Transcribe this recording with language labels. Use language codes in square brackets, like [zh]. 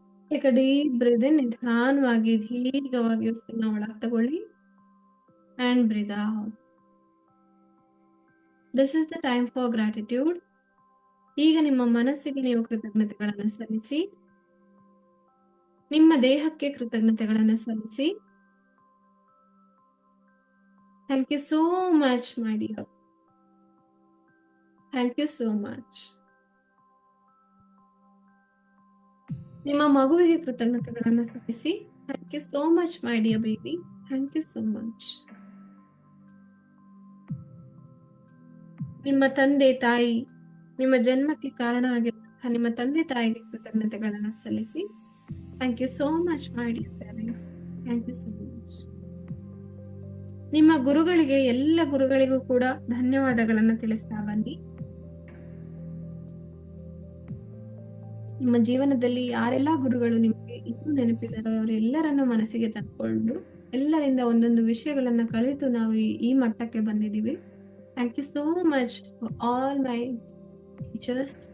[en] Take a deep breath in, [kn] ನಿಧಾನವಾಗಿ ದೀರ್ಘವಾಗಿ ಉಸಿರನ್ನ ಒಳಗೆ ತಗೊಳ್ಳಿ [en] and breathe out. This is the time for gratitude. [kn] ಈಗ ನಿಮ್ಮ ಮನಸ್ಸಿಗೆ ನೀವು ಕೃತಜ್ಞತೆಗಳನ್ನು ಸಲ್ಲಿಸಿ, ನಿಮ್ಮ ದೇಹಕ್ಕೆ ಕೃತಜ್ಞತೆಗಳನ್ನು ಸಲ್ಲಿಸಿ. [en] Thank you so much, my dear. Thank you so much. [kn] ನಿಮ್ಮ ಮಗುವಿಗೆ ಕೃತಜ್ಞತೆಗಳನ್ನು ಸಲ್ಲಿಸಿ. [en] Thank you so much, my dear baby. Thank you so much. [kn] ನಿಮ್ಮ ತಂದೆ ತಾಯಿ, ನಿಮ್ಮ ಜನ್ಮಕ್ಕೆ ಕಾರಣ ಆಗಿರುವಂತಹ ನಿಮ್ಮ ತಂದೆ ತಾಯಿಗೆ ಕೃತಜ್ಞತೆಗಳನ್ನು ಸಲ್ಲಿಸಿ. [en] Thank you so much, my dear parents. Thank you so much. [kn] ನಿಮ್ಮ ಗುರುಗಳಿಗೆ, ಎಲ್ಲ ಗುರುಗಳಿಗೂ ಕೂಡ ಧನ್ಯವಾದಗಳನ್ನು ತಿಳಿಸ್ತಾ ಬನ್ನಿ. ನಿಮ್ಮ ಜೀವನದಲ್ಲಿ ಯಾರೆಲ್ಲ ಗುರುಗಳು ನಿಮಗೆ ಇನ್ನೂ ನೆನಪಿದಾರೋ ಅವರೆಲ್ಲರನ್ನು ಮನಸ್ಸಿಗೆ ತಂದುಕೊಂಡು, ಎಲ್ಲರಿಂದ ಒಂದೊಂದು ವಿಷಯಗಳನ್ನ ಕಲಿತು ನಾವು ಈ ಮಟ್ಟಕ್ಕೆ ಬಂದಿದ್ದೀವಿ. [en] Thank you so much for all my teachers.